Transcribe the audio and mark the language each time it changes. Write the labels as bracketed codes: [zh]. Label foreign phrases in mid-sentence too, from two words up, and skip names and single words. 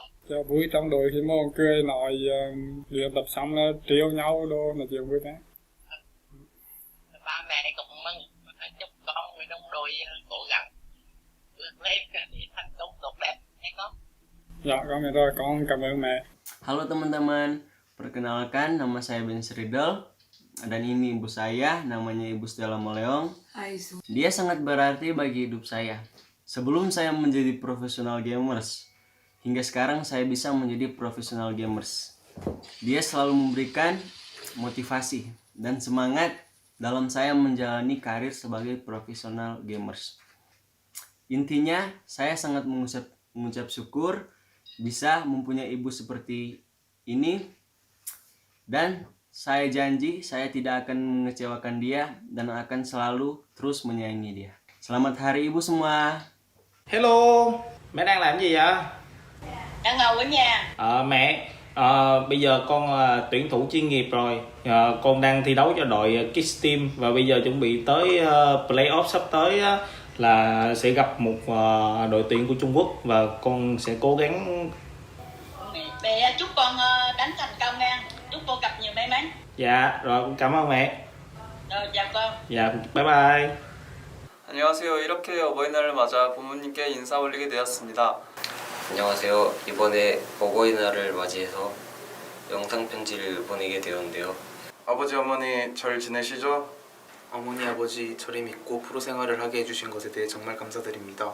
[vi] Dạ vui trong đội khi môn cười nói luyện tập xong là trêu nhau đồ là chuyện vui vẻ. Ba mẹ cũng chúc con với đồng đội cố gắng vượt lên để thành công tốt đẹp, nghe con. Dạ con biết rồi, con cảm ơn mẹ. [id] Halo teman-teman, Perkenalkan, nama saya Ben Sridel. Dan ini ibu saya, namanya Ibu Stella Moleong. Dia sangat berarti bagi hidup saya. Sebelum saya menjadi [en] profesional gamers, [id] hingga sekarang saya bisa menjadi [en] profesional gamers. [id] Dia selalu memberikan motivasi dan semangat dalam saya menjalani karir sebagai [en] profesional gamers. [id] Intinya, saya sangat mengucap syukur bisa mempunyai ibu seperti ini. Dan saya janji saya tidak akan mengecewakan dia dan akan selalu terus menyayangi dia. Selamat Hari Ibu semua. [vi] Hello, mẹ đang làm gì vậy? Đang ngồi ở nhà. Mẹ, bây giờ con là tuyển thủ chuyên nghiệp rồi. Con đang thi đấu cho đội Kids Team và bây giờ chuẩn bị tới playoff sắp tới là sẽ gặp một đội tuyển của Trung Quốc và con sẽ cố gắng. Mẹ chúc con đánh thành công nha. Chúc con gặp nhiều may mắn. Dạ, rồi cảm ơn mẹ. Rồi chào con. Dạ, [en] bye bye. [ko] 안녕하세요. 이렇게 어버이날을 맞아 부모님께 인사 올리게 되었습니다. 안녕하세요. 이번에 어버이날을 맞이해서 영상 편지를 보내게 되었는데요. 아버지 어머니 잘 지내시죠? 어머니 아버지 저를 믿고 프로 생활을 하게 해주신 것에 대해 정말 감사드립니다.